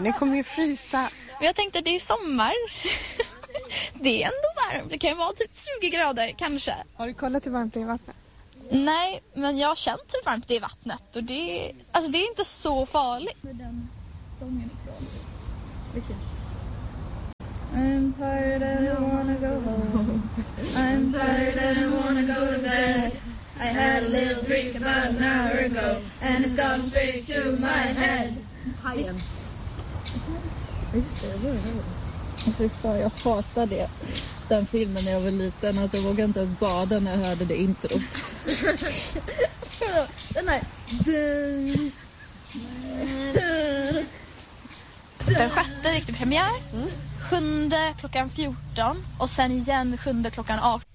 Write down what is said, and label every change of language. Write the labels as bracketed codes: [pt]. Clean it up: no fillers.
[sv] Ni kommer ju frysa. Men jag tänkte att det är sommar. Det är ändå varmt. Det kan ju vara typ 20 grader, kanske. Har du kollat hur varmt det är i vattnet? Nej, men jag har känt hur varmt det är i vattnet. Och det är, alltså, det är inte så farligt. Med den sången ifrån. Vilken? [en] I'm tired and I wanna go home. I'm tired and I wanna go to bed. I had a little drink about an hour ago and it's gone straight to my head. Hi. [sv] Just det, det var det. Jag hatar det. Den filmen när jag var liten, alltså, jag vågade inte ens bada när jag hörde det intro. Den här. Den sjätte gick till premiär. Mm. 7:00 klockan 14:00 och sen igen 7:00 klockan 18:00.